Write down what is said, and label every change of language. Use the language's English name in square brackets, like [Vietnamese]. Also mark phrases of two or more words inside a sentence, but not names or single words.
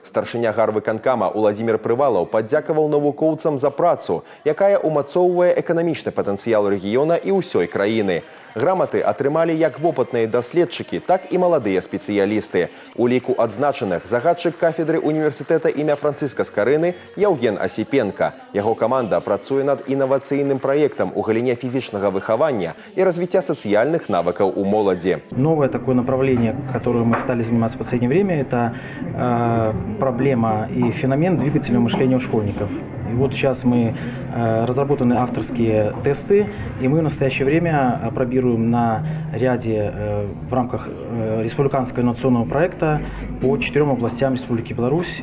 [Belarusian] Старшыня гарвыканкама Уладзімір Прывалаў падзякаваў навукоўцам за працу, якая ўмацоўвае эканамічны патэнцыял рэгіёна і ўсёй краіны. Граматы атрымалі як вопытныя даследчыкі, так і маладыя спецыялісты. У ліку адзначаных загадчык кафедры універсітэта імя Францыска Скарыны Яўген Асіпенка. Яго каманда працуе над інавацыйным праектам у галіне фізічнага выхавання [Russian] и развития социальных навыков у молоди. Новое такое направление, которое мы стали заниматься в последнее время, это проблема и феномен двигательного мышления у школьников. И вот сейчас мы разработаны авторские тесты, и мы в настоящее время апробируем на ряде в рамках республиканского инновационного проекта по 4 областям Республики Беларусь.